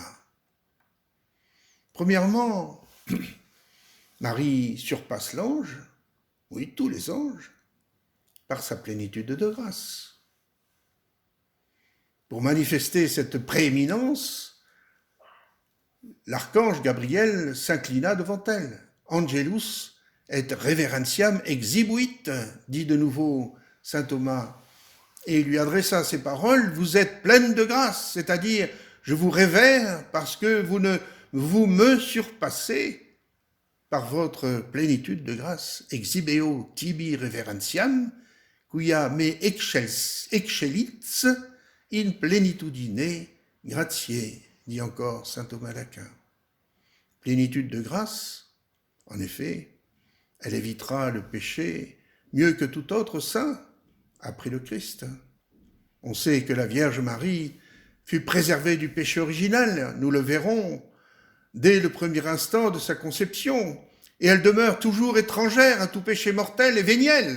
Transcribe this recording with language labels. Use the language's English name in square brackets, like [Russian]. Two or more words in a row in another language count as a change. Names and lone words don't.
[French] Premièrement, Marie surpasse l'ange, oui, tous les anges, par sa plénitude de grâce. Pour manifester cette prééminence, l'archange Gabriel s'inclina devant elle. [Latin] Angelus et reverentiam exhibuit, [French] dit de nouveau saint Thomas, et il lui adressa ces paroles, vous êtes pleine de grâce, c'est-à-dire, je vous révère parce que vous me surpassez par votre plénitude de grâce, [Latin] exhibeo tibi reverentiam, quia me excellit in plenitudine gratiae, [French] dit encore saint Thomas d'Aquin. Plénitude de grâce, en effet, elle évitera le péché mieux que tout autre saint après le Christ. On sait que la Vierge Marie fut préservée du péché originel, nous le verrons, dès le premier instant de sa conception, et elle demeure toujours étrangère à tout péché mortel et véniel.